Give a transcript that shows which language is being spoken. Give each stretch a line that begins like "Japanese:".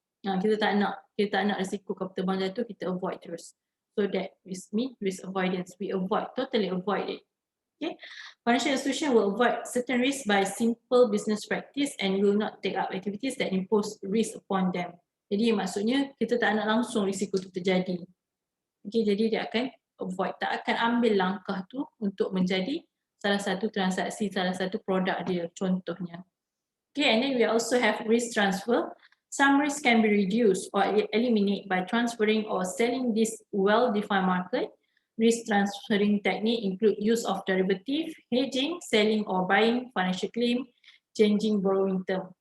Malay: Kita tak nak risiko kapal terbang jatuh, kita avoid terus.
English: So that is risk avoidance. We totally avoid it. Okay. Financial institution will avoid certain risks by simple business practice and will not take up activities that impose risk upon them.
Malay: Jadi maksudnya kita tak nak langsung risiko itu terjadi. Okay, jadi dia akan avoid, tak akan ambil langkah tu untuk menjadi salah satu transaksi, salah satu produk dia contohnya.
English: Okay, and then we also have risk transfer. Some risk can be reduced or eliminated by transferring or selling this well-defined market. Risk transferring technique include use of derivative, hedging, selling or buying financial claim, changing borrowing term.